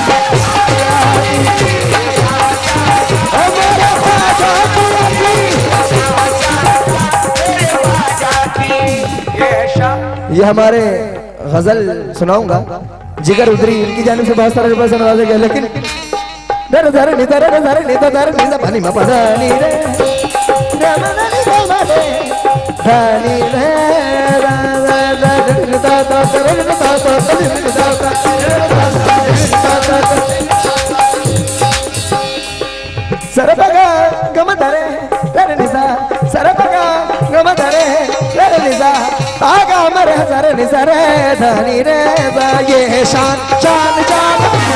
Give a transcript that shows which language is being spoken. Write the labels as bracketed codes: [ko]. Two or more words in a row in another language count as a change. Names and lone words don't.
[hi] ये हमारे गजल सुनाऊंगा जिगर उधरी, इनकी जानिब से बहुत सारे रुपए से नवाजा गया। लेकिन दर दर नि दर दर नि दर नि द पानी में पधानी रे धानी रे सरपगा गम धरे रे निसा, सरपगा गम धरे रे निसा, आगा मरे सरे निसा रे धानी रे, ये शान शान शान।